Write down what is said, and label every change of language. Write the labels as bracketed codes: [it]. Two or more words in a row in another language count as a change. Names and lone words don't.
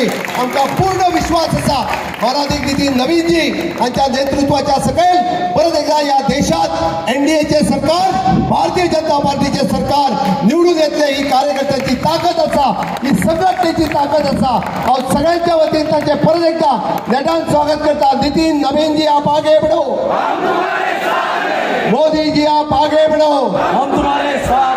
[kok] आमकां पूर्ण विश्वास आसा माननीय नितीन नबीनजी यांच्या नेतृत्वाच्या सकयल परत एकदा या देशात एनडीएचे सरकार, भारतीय जनता पार्टीचे सरकार निवडून येतले। ही कार्यकर्त्यांची ताकद आसा, ही संघटनेची ताकद आसा। हांव सगळ्यांच्या वतीन तांचे परत एकदा नेटान स्वागत करता। [hi] नितीन नबीन जी आप आगे बढ़ो, मोदी जी आप आगे बढ़ो, हम तुम्हारे साथ।